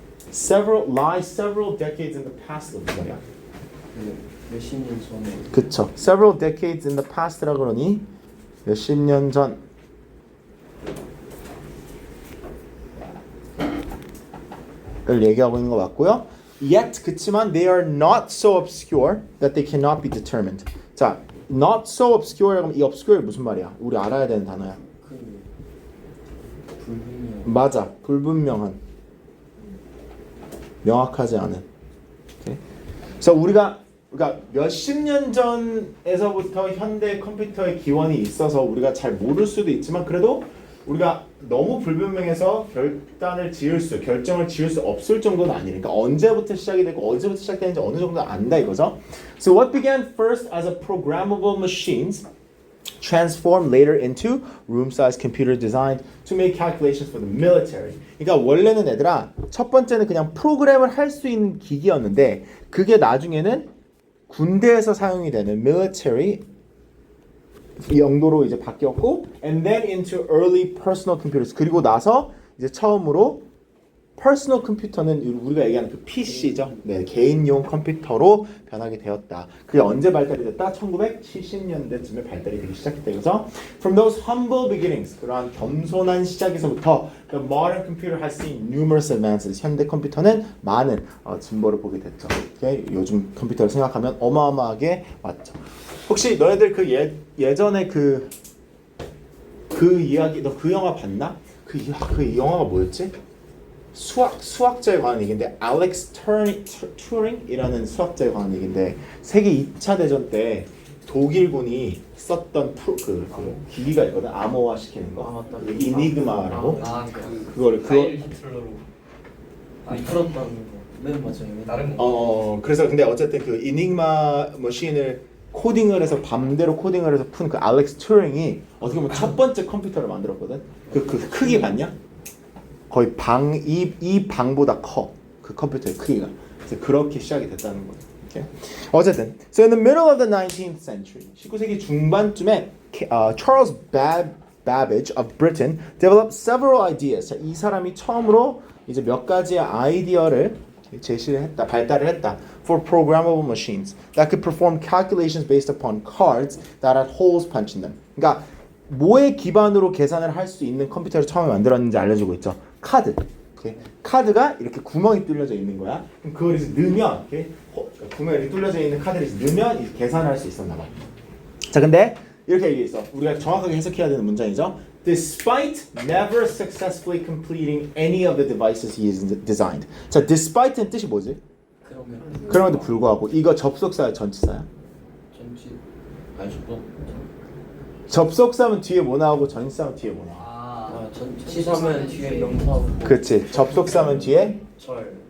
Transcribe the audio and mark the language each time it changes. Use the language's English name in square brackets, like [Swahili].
[English] Several decades in the past. [Korean] 말이야. 몇십 년 전에. 그쵸. [English] Several decades in the past [Korean] 라 그러니 몇십 년 전. 을 얘기하고 있는 거 맞고요. [English] Yet [Korean] 그치만 [English] they are not so obscure that they cannot be determined. [Korean] 자, not so obscure라고 하면 이 obscure 무슨 말이야? 우리 알아야 되는 단어야. 불분명. 맞아. 불분명한. 명확하지 않은. Okay? 그래서 우리가 몇십 년 전에서부터 현대 컴퓨터의 기원이 있어서 우리가 잘 모를 수도 있지만 그래도 우리가 너무 불분명해서 결정을 지을 수 없을 정도는 아니니까 언제부터 시작이 되고 어디서부터 시작되는지 어느 정도 안다 이거죠. [English] So what began first as a programmable machines transformed later into room-sized computer designed to make calculations for the military. [Korean] 그러니까 원래는 얘들아 첫 번째는 그냥 프로그램을 할 수 있는 기기였는데 그게 나중에는 군대에서 사용이 되는 military 용도로 이제 바뀌었고 [English] and then into early personal computers. [Korean] 그리고 나서 이제 처음으로 personal 컴퓨터는 우리가 얘기하는 그 PC죠. 네, 개인용 컴퓨터로 변하게 되었다. 그게 언제 발달이 됐다? 1970년대쯤에 발달이 되기 시작했다. 그래서 [English] from those humble beginnings, [Korean] 그러한 겸손한 시작에서부터 [English] the modern computer has seen numerous advances. [Korean] 현대 컴퓨터는 많은 진보를 보게 됐죠. [English] Okay? [Korean] 요즘 컴퓨터를 생각하면 어마어마하게 왔죠. 혹시 너희들 그 예전에 그 이야기 너 그 영화 봤나? 그 영화가 뭐였지? 수학자에 관한 얘기인데 알렉스 튜링이라는 수학자에 관한 얘기인데 세계 2차 대전 때 독일군이 썼던 그 기기가 있거든. 암호화 시키는 거. 이니그마라고. 그거를 히틀러로 풀었다는 거. 네, 맞아요. 다른 거. 그래서 근데 어쨌든 그 이니그마 머신을 코딩을 해서 밤대로 코딩을 해서 푼 그 알렉스 튜링이 어떻게 보면 첫 번째 컴퓨터를 만들었거든. 그 크기 봤냐? 거의 이 방보다 커. 그 컴퓨터의 크기가. 그래서 그렇게 시작이 됐다는 거예요. [English] Okay? [Korean] 어쨌든, [English] so in the middle of the 19th century, [Korean] 19세기 중반쯤에 [English] Charles Babbage of Britain developed several ideas. [Korean] 자, 이 사람이 처음으로 이제 몇 가지의 아이디어를 제시를 했다, 발달을 했다. [English] for programmable machines that could perform calculations based upon cards that had holes punched in them. [Korean] 그러니까 뭐에 기반으로 계산을 할 수 있는 컴퓨터를 처음에 만들었는지 알려주고 있죠. 카드. 오케이? 카드가 이렇게 구멍이 뚫려져 있는 거야. 그럼 그걸 이제 넣으면, 오케이? 구멍이 이렇게 뚫려져 있는 카드를 이제 넣으면 이제 계산을 할 수 있었나 봐. 자, 근데 이렇게 얘기했어. 우리가 정확하게 해석해야 되는 문장이죠. [English] Despite never successfully completing any of the devices he has designed. [Korean] 자, despite는 뜻이 뭐지? 그럼에도 불구하고 이거 접속사야, 전치사야? 전치 아니 뭐 접속사면 뒤에 뭐 나오고 전치사면 뒤에 뭐 나와? 전치사면 뒤에 명사고. 그렇지. 접속사면 뒤에 절.